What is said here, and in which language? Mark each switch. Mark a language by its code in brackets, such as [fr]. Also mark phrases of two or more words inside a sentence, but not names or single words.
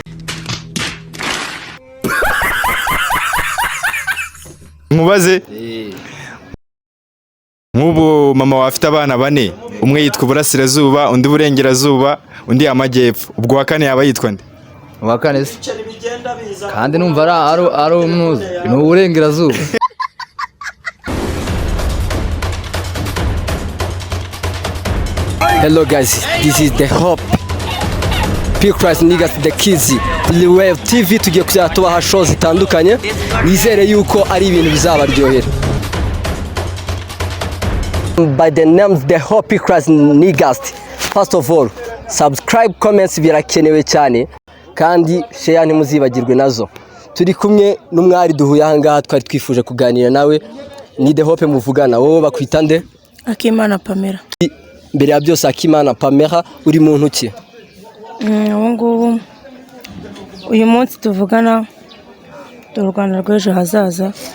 [rw] Nkubaze nk'ubu mama wafite abana bane, umwe yitwa Uburasirazuba, undi Burengerazuba, undi Amajyepfo, ubwo wa kane yaba yitwa nde? Wa kane se kandi numva ari umnuzi ni Uburengerazuba. [en] Hello guys, this is the Hope Pictures niggas the kids Live TV. [rw] Tugiye kujya tubaha shows zitandukanye, nizere yuko ari ibintu bizabaryohera. [en] By the names the Hope Pictures niggas, first of all subscribe, comments [rw] birakenewe cyane, kandi share ntimuzibagirwe nazo. Turi kumwe n'umwari duhuye aha ngaha, twari twifuje kuganira nawe. Ni the Hope muvugana, wowe bakwita nde? Akimana Pamela. Mbere ya byose Akimana Pamela, uri muntu ki? Ngubu uyu munsi tuvugana u Rwanda rw'ejo hazaza.